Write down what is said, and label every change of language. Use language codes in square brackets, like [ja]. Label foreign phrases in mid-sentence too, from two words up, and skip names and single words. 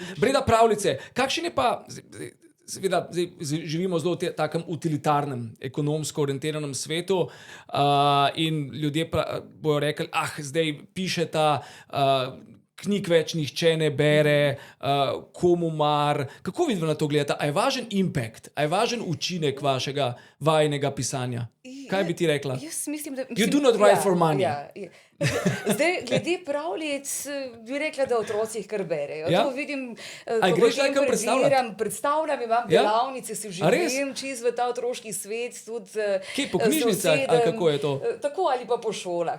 [sl] Breda, pravljice, kakšen je pa... Seveda, živimo zelo v takem utilitarnem, ekonomsko orientiranem svetu in ljudje bojo rekli, zdaj piše ta knjig več nihče ne bere, komu mar. Kako vidno na to gledate? A je važen impact, a je važen učinek vašega vajnega pisanja? Kaj bi ti rekla? Jaz mislim, da... [en] You do not write for money. [sl] Ja. Zdaj, glede pravljic, bi rekla, da otroci jih kar berejo. Ja? To vidim, A greš potem kaj predstavljati? predstavljam, imam Ja? delavnice, se A res? živim čez v ta otroški svet. Tudi, Kje, po knjižnicah, ali kako je to? Tako ali pa po šolah.